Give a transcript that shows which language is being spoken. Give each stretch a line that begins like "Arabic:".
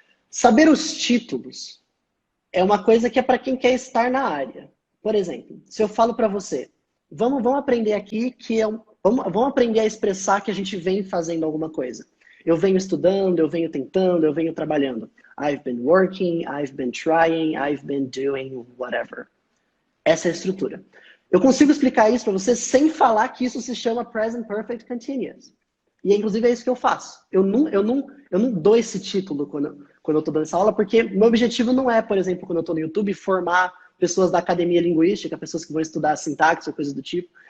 Portuguese: Saber os títulos é uma coisa que é para quem quer estar na área. Por exemplo, se eu falo para você, vamos aprender aqui vamos aprender a expressar que a gente vem fazendo alguma coisa. Eu venho estudando, eu venho tentando, eu venho trabalhando.
English: I've been working, I've been trying, I've been doing whatever.
Portuguese: Essa é a estrutura. Eu consigo explicar isso para você sem falar que isso se chama Present Perfect Continuous. E, inclusive, é isso que eu faço. Eu não dou esse título quando eu estou dando essa aula, porque meu objetivo não é, por exemplo, quando eu estou no YouTube, formar pessoas da academia linguística, pessoas que vão estudar sintaxe ou coisas do tipo.